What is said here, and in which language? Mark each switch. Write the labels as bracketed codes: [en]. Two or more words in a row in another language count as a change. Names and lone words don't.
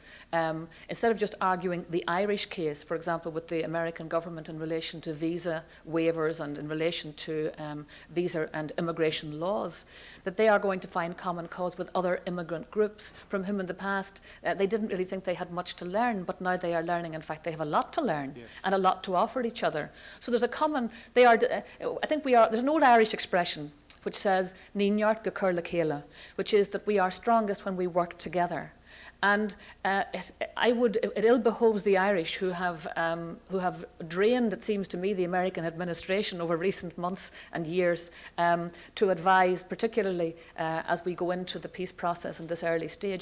[en] Instead of just arguing the Irish case, for example, with the American government in relation to visa waivers and in relation to visa and immigration laws, that they are going to find common cause with other immigrant groups from whom in the past they didn't really think they had much to learn, but now they are learning. In fact, they have a lot to learn. Yes. And a lot to offer each other. So there's there's an old Irish expression which says, [ga] Ní neart go cur le chéile, [en] which is that we are strongest when we work together. And it ill behoves the Irish who have drained, it seems to me, the American administration over recent months and years to advise, particularly as we go into the peace process in this early stage.